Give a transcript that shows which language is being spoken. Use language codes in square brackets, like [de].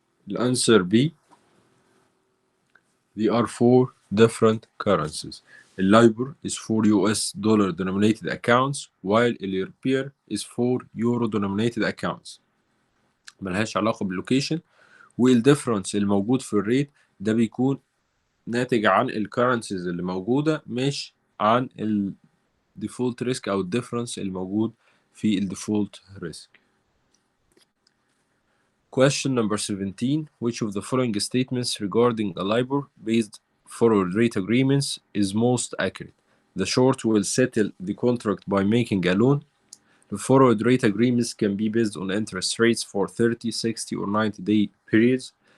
[ar] الأنسر B. [en] They are for different currencies. LIBOR is for US dollar denominated accounts while your peer is for euro denominated accounts. [ar] ملهاش علاقة باللوكيشن، والديفرنس الموجود في الريت ده بيكون ناتج عن الكرنسيز اللي موجودة، مش عن الديفولت ريسك أو الديفرنس الموجود في الديفولت ريسك. [en] Question number 17. Which of the following statements regarding a LIBOR-based forward rate agreements is most accurate? The short will settle the contract by making a loan. The forward rate agreements can be based on interest rates for 30, 60, or 90-day periods.